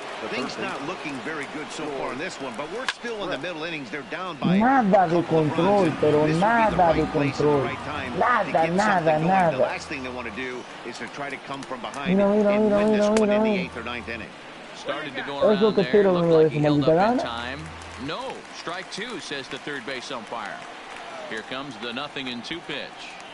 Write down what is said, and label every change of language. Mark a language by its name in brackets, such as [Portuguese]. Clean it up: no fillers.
[English] Things not looking very good so far in this one, but we're still in the middle innings. They're down by [Spanish] nada de control, pero nada de control. Nada. [English] The last thing they want to do is to try to come from behind and win this one in the 8th or 9th inning. Started to go around there. Looked like he held up in time. No, strike 2, says the third base umpire. Here comes the 0-2 pitch.